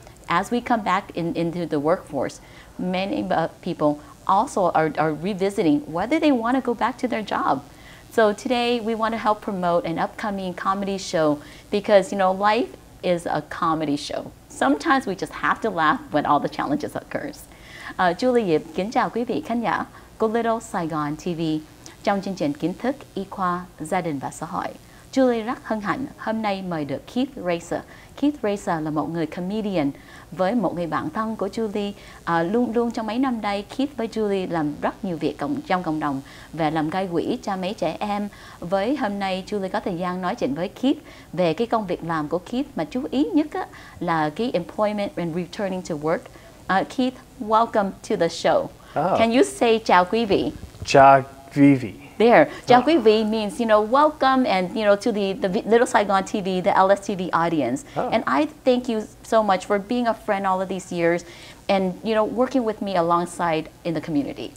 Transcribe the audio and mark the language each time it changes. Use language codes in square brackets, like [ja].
[en] As we come back into the workforce, many people also are revisiting whether they want to go back to their job. So today, we want to help promote an upcoming comedy show because, life is a comedy show. Sometimes we just have to laugh when all the challenges occurs. [vi] Julie Yip kính chào quý vị khán giả của Little Saigon TV trong chương trình Kiến thức, y khoa, gia đình và xã hội. Julie rất hân hạnh hôm nay mời được Keith Reza. Keith Reza là một người comedian với một người bạn thân của Julie. Luôn luôn trong mấy năm đây, Keith với Julie làm rất nhiều việc trong cộng đồng và làm gây quỹ cho mấy trẻ em. Với hôm nay, Julie có thời gian nói chuyện với Keith về cái công việc làm của Keith mà chú ý nhất là cái [en] employment and returning to work. Keith, welcome to the show. Oh. Can you say [vi] chào quý vị? Chào quý vị. [en] There, [vi] chào quý vị [en] means, welcome and, to the Little Saigon TV, the LSTV audience. Oh. And I thank you so much for being a friend all of these years and, working with me alongside in the community.